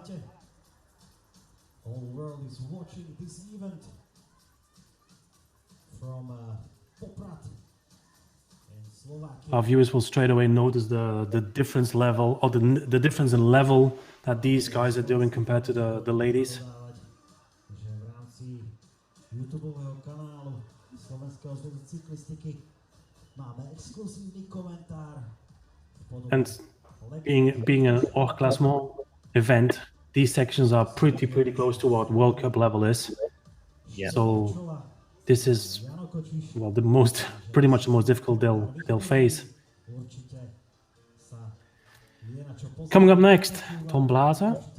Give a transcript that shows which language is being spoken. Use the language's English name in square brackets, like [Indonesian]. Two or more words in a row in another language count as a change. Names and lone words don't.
[English] Whole world is watching this event from Poprad in Slovakia. Our viewers will straight away notice the difference level, or the difference in level that these guys are doing compared to the ladies. [Slovak] Že v rámci YouTubeového kanálu Slovenského zväzu cyklistiky máme exkluzívny komentár. [English] And being an [French] hors classement [English] event, these sections are pretty close to what World Cup level is. Yeah. So this is pretty much the most difficult they'll face. Coming up next, Tom Blaser.